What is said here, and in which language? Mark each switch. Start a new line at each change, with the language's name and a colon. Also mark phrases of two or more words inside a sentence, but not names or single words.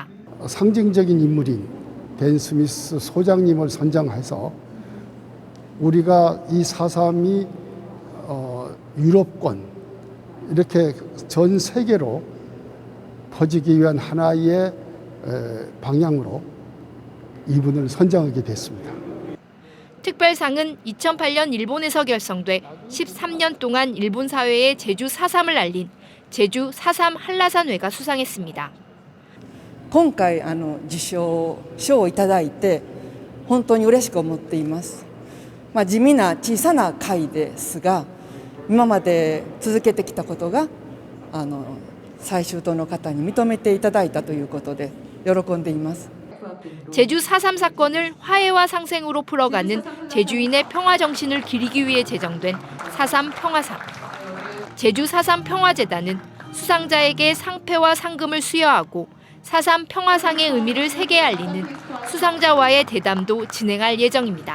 Korean: 상징적인 인물인 댄 스미스 소장님을 선정해서 우리가 이 4.3이 유럽권 이렇게 전 세계로 퍼지기 위한 하나의 방향으로 이분을 선정하게 됐습니다. 특별상은 2008년 일본에서 결성돼 13년 동안 일본 사회에 제주 4.3을 알린 제주 4.3 한라산회가 수상했습니다.
Japanese: 今回受賞をいただいて本当に嬉しく思っています。地味な小さな会ですが今まで続けてきたことが最終党の方に認めていただいたということで喜んでいます。
Korean: 제주 4.3 사건을 화해와 상생으로 풀어가는 제주인의 평화 정신을 기리기 위해 제정된 4.3 평화상. 제주 4.3 평화재단은 수상자에게 상패와 상금을 수여하고 4.3 평화상의 의미를 세계에 알리는 수상자와의 대담도 진행할 예정입니다.